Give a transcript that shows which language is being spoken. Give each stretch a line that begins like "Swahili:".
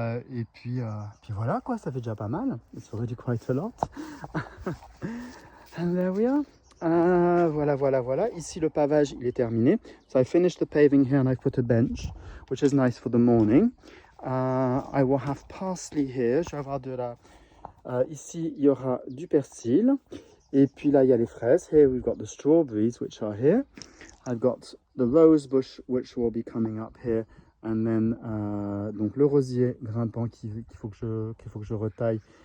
French: Et puis voilà quoi, ça fait déjà pas mal.
English: It's already quite a lot. And there we are.
French: Voilà. Ici, le pavage, il est terminé.
English: So I finished the paving here and I put a bench, which is nice for the morning. I will have parsley here.
French: Je vais avoir de la... ici, il y aura du persil. Et puis là, il y a les fraises.
English: Here, we've got the strawberries, which are here. I've got the rose bush, which will be coming up here. And then,
French: donc le rosier grimpant qu'il faut que je retaille